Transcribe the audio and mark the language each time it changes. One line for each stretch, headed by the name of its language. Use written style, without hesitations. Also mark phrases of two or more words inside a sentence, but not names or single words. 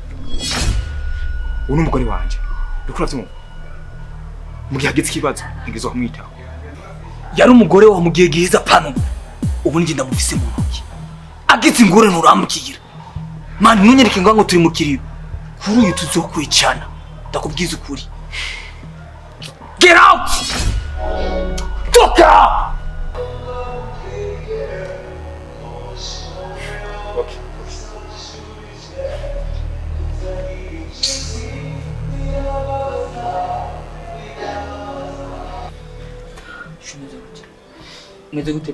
Rundi: Uno umugore wanje. Ndikura vyumva. Mu gihe hageze ikibazo, ntegerezwa kumwitaho. Yari umugore wa mugihe gihiza pano. Ubu nje ndamufise mu ntoki. Agize ingore nturambukira. Man, ntunyereke ngo turi mu kiriyo. Kuri uyu tuzokwicana. Ndakubwiza ukuri.
English: Get out! Fuck out! Okay.
Rundi: Meze gute?